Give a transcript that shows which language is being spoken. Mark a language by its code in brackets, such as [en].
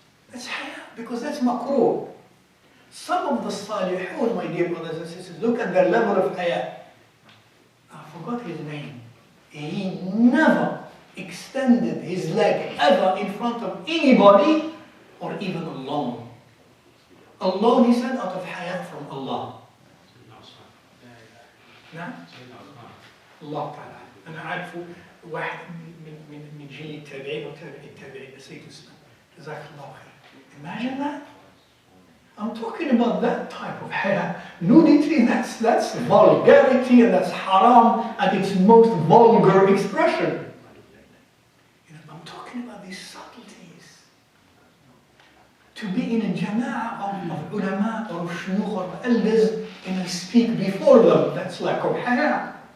[en] That's haya, because that's makruh. Some of the salihun, my dear brothers and sisters, look at their level of haya. I forgot his name. He never extended his leg ever in front of anybody or even alone. Alone, he said, out of haya from Allah. [ar] نعم؟ الله تعالى. أنا أعرف واحد من جيل التابعين وتابع التابعين نسيت اسمه. جزاك الله خير. [en] Imagine that. I'm talking about that type of haya. Nudity, that's vulgarity and that's haram at its most vulgar expression. I'm talking about these subtleties. To be in a jama'ah of ulama or shuyukh or elders and I speak before them, that's lack of haya.